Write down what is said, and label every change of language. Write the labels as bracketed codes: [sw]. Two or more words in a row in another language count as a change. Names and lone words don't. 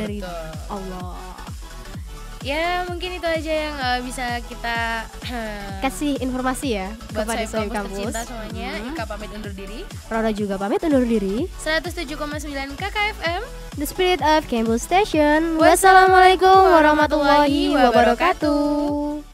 [id] dari betul. Allah. Ya mungkin itu aja yang bisa kita Kasih informasi ya buat kepada saya Sohib kampus Kampus. tercinta semuanya. Ika pamit undur diri. Rora juga pamit undur diri. 107,9 KKFM. [en] The Spirit of Campus Station. [ar] Wassalamualaikum warahmatullahi wabarakatuh.